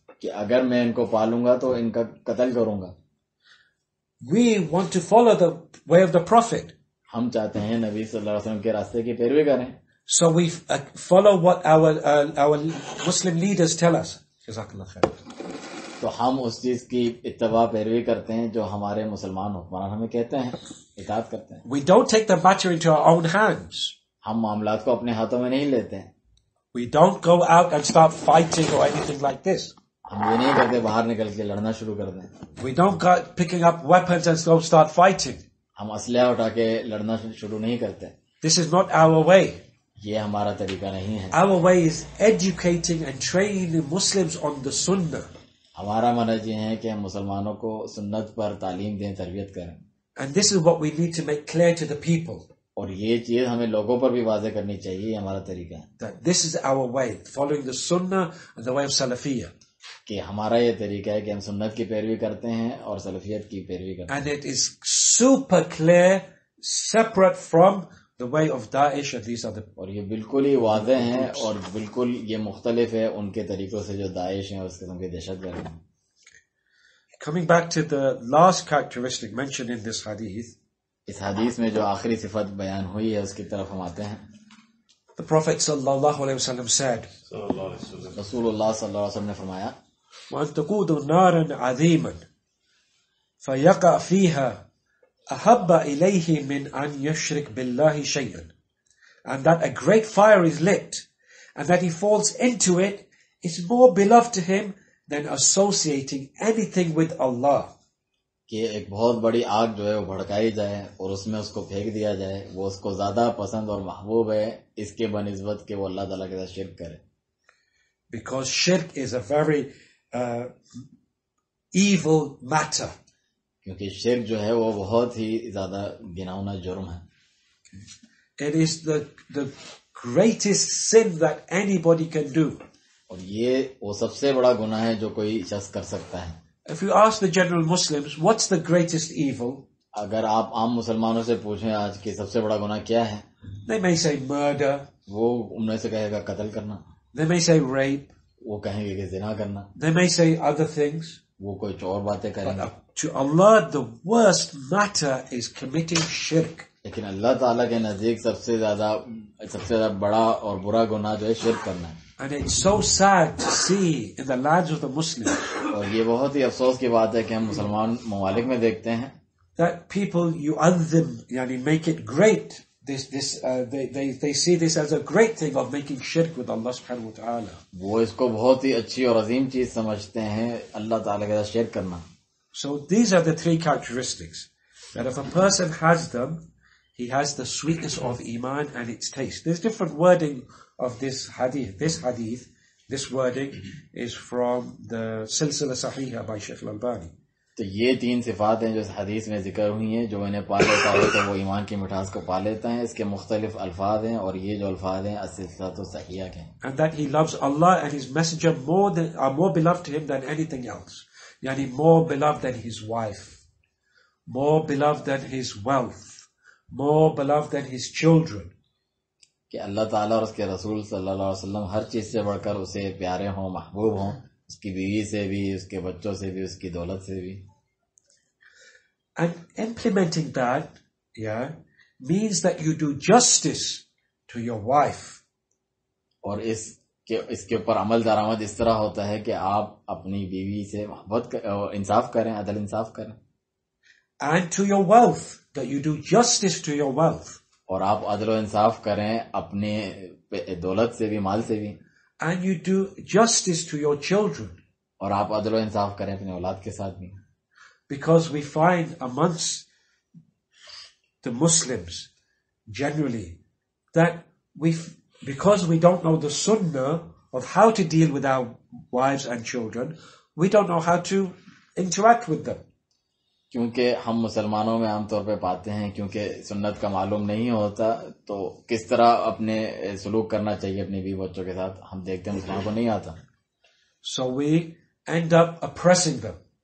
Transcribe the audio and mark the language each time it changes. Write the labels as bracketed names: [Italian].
[Urdu] کہ اگر میں ان کو پالوں گا تو ان کا قتل کروں گا. [English] We want to follow the way of the Prophet. [Urdu] ہم چاہتے ہیں نبی صلی اللہ علیہ وسلم کے راستے کی پیروی کریں. [English] So we follow what our Muslim leaders tell us. [Arabic] Jazakallah khair. [Urdu] تو ہم اس چیز کی اتباع پیروی کرتے ہیں جو ہمارے مسلمان حکمران ہمیں کہتے ہیں, اطاعت کرتے ہیں. [English] We don't take the matter into our own hands. [Urdu] ہم معاملات کو اپنے ہاتھوں میں نہیں لیتے ہیں. [English] We don't go out and start fighting or anything like this. [Urdu] ہم یہ نہیں کرتے باہر نکل کے لڑنا شروع کر دیں. [English] We don't go picking up weapons and go start fighting. [Urdu] ہم اسلحہ اٹھا کے لڑنا شروع نہیں کرتے. [English] This is not our way. [Urdu] یہ ہمارا طریقہ نہیں ہے. [English] Our way is educating and training the Muslims on the Sunnah. [Urdu] ہمارا منہج یہ ہے کہ ہم مسلمانوں کو سنت پر تعلیم دیں, تربیت کریں. [English] And this is what we need to make clear to the people. [Urdu] اور یہ چیز ہمیں لوگوں پر بھی واضح کرنی چاہیے, یہ ہمارا طریقہ ہے. [English] That this is our way, following the Sunnah and the way of Salafiyya. [Urdu] کہ ہمارا یہ طریقہ ہے کہ ہم سنت کی پیروی کرتے ہیں اور سلفیت کی پیروی کرتے ہیں. [English] And it is super clear, separate from the way of Daesh and these other. [Urdu] اور یہ بالکل ہی واضح ہیں اور بالکل یہ مختلف ہے ان کے طریقوں سے جو داعش ہیں اور اس قسم کے دہشت گرد ہیں. [English] Coming back to the last characteristic mentioned in this hadith, [Urdu] اس حدیث میں جو آخری صفت بیان ہوئی ہے اس کی طرف ہم آتے ہیں. [English] the Prophet sallallahu alaihi wasallam said, [Urdu] رسول اللہ صلی اللہ علیہ وسلم نے فرمایا, [Arabic] وَأَن تَقُودُ نَارًا عَظِيمًا فَيَقَعْ فِيهَا أَحَبَّ إِلَيْهِ مِنْ أَنْ يُشْرِكْ بِاللَّهِ شَيْئًا. [English] And that a great fire is lit, and that he falls into it is more beloved to him than associating anything with Allah. [Urdu] کہ ایک بہت بڑی آگ جو ہے وہ بھڑکائی جائے اور اس میں اس کو پھینک دیا جائے، وہ اس کو زیادہ پسند اور محبوب ہے اس کے بنسبت کہ وہ اللہ تعالیٰ کے ساتھ شرک کرے. [English] Because shirk is a very evil matter. [Urdu] کیونکہ شرک جو ہے وہ بہت ہی زیادہ گناؤنا جرم ہے. [English] It is the greatest sin that anybody can do. [Urdu] اور یہ وہ سب سے بڑا گناہ ہے جو کوئی شخص کر سکتا ہے. [English] If you ask the general Muslims, what's the greatest evil? [Urdu] اگر آپ عام مسلمانوں سے پوچھیں آج کہ سب سے بڑا گناہ کیا ہے، [English] They may say murder, [Urdu] وہ ان میں سے کہے گا قتل کرنا، [English] they may say rape, [Urdu] وہ کہیں گے کہ زنا کرنا، [English] they may say other things. [Urdu] وہ کوئی اور باتیں کریں گے. [English] To Allah, the worst matter is committing shirk. [Urdu] لیکن اللہ تعالیٰ کے نزدیک سب سے زیادہ بڑا اور برا گناہ جو ہے شرک کرنا ہے. [English] And it's so sad to see in the lands of the Muslims [Urdu] اور یہ بہت ہی افسوس کی بات ہے کہ ہم مسلمان ممالک میں دیکھتے ہیں [English] that people yu'adhim, yani make it great. They see this as a great thing of making shirk with Allah subhanahu wa ta'ala. [Urdu] وہ اس کو بہت ہی اچھی اور عظیم چیز سمجھتے ہیں اللہ تعالیٰ کے ساتھ شرک کرنا. [English] So these are the three characteristics that if a person has them, he has the sweetness of Iman and its taste. There's different wording of this hadith. This wording is from the Silsila Sahiha by Shaykh al-Albani. [Urdu] تو یہ تین صفات ہیں جو اس حدیث میں ذکر ہوئی ہیں، جو انہیں پا لیتا ہے تو وہ ایمان کی مٹھاس کو پا لیتا ہے. اس کے مختلف الفاظ ہیں اور یہ جو الفاظ ہیں السلسلۃ الصحیحہ کے ہیں. [English] And that he loves Allah and His Messenger are more beloved to him than anything else. Yani more beloved than his wife, more beloved than his wealth, more beloved than his children. [Urdu] کہ اللہ تعالیٰ اور اس کے رسول صلی اللہ علیہ وسلم ہر چیز سے بڑھ کر اسے پیارے ہوں، محبوب ہوں، اس کی بیوی سے بھی، اس کے بچوں سے بھی، اس کی دولت سے بھی. [English] And implementing that, means that you do justice to your wife. [Urdu] اور اس کے اوپر عمل درآمد اس طرح ہوتا ہے کہ آپ اپنی بیوی سے محبت انصاف کریں، عدل انصاف کریں. [English] And to your wealth, that you do justice to your wealth. [Urdu] اور آپ عدل و انصاف کریں اپنے دولت سے بھی، مال سے بھی. [English] And you do justice to your children. [Urdu] اور آپ عدل و انصاف کریں اپنے اولاد کے ساتھ بھی. [English] Because we find amongst the Muslims generally that because we don't know the sunnah of how to deal with our wives and children, we don't know how to interact with them. [Urdu] کیونکہ ہم مسلمانوں میں عام طور پہ پاتے ہیں کیونکہ سنت کا معلوم نہیں ہوتا تو کس طرح اپنے سلوک کرنا چاہیے اپنی بیوی بچوں کے ساتھ ہم دیکھتے ہیں مسلمانوں کو نہیں آتا. [English] So we end up oppressing them.